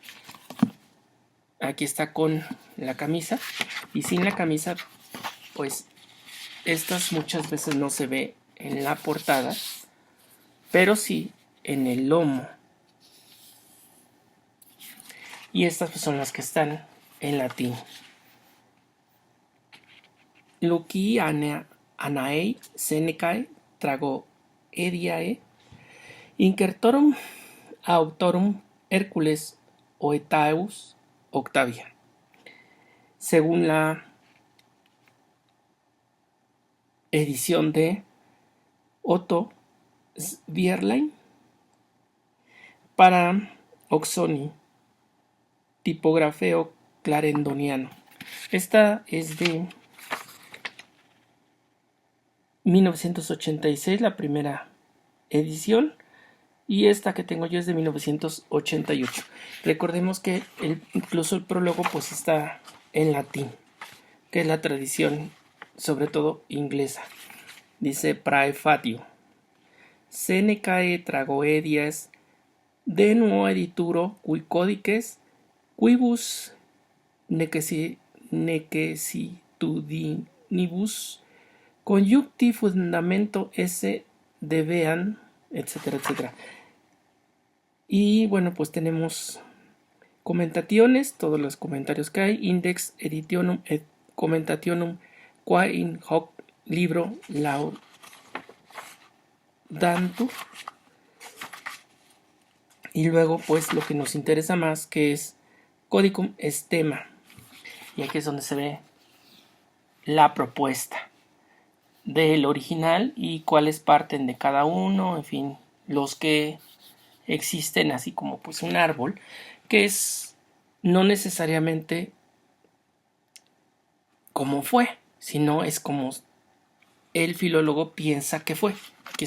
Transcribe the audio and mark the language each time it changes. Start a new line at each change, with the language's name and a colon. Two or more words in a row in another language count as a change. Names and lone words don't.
Spanish: Aquí está con la camisa, y sin la camisa pues estas muchas veces no se ve en la portada, pero sí en el lomo. Y estas pues son las que están en latín. Luci Anaei Senecae Tragoediae Incertorum Autorum Hércules Oetaeus Octavia. Según la edición de Otto Svierlein para
Latin: Oxoni, tipografeo clarendoniano.
Spanish: Esta es de 1986, la primera edición, y esta que tengo yo es de 1988. Recordemos que incluso el prólogo pues está en latín, que es la tradición sobre todo inglesa.
Latin: Dice praefatio Senecae tragoedias de nuo edituro cui codices quibus necessitudinibus conjuncti fundamento esse debean,
Spanish: etcétera, etcétera. Y bueno, pues tenemos comentaciones, todos los comentarios que hay,
Latin: index editionum et commentationum qua in hoc libro laudantur.
Spanish: Y luego pues lo que nos interesa más, que es
Latin: codicum estema,
Spanish: y aquí es donde se ve la propuesta del original y cuáles parten de cada uno, en fin, los que existen, así como pues un árbol, que es no necesariamente como fue, sino es como el filólogo piensa que fue.